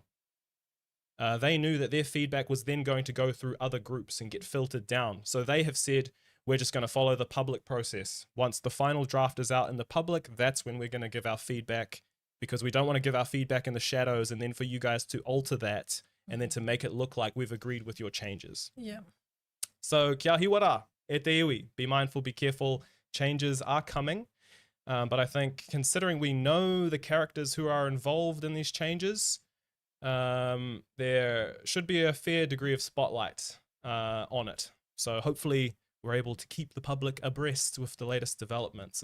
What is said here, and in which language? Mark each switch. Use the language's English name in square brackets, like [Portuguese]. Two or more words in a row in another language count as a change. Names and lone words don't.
[English] They knew that their feedback was then going to go through other groups and get filtered down. So they have said, we're just going to follow the public process. Once the final draft is out in the public, that's when we're going to give our feedback, because we don't want to give our feedback in the shadows and then for you guys to alter that and then to make it look like we've agreed with your changes. Yeah. [Māori] So kia hiwara, e te iwi. [English] Be mindful, be careful. Changes are coming. But I think considering we know the characters who are involved in these changes, there should be a fair degree of spotlight on it. So hopefully we're able to keep the public abreast with the latest developments.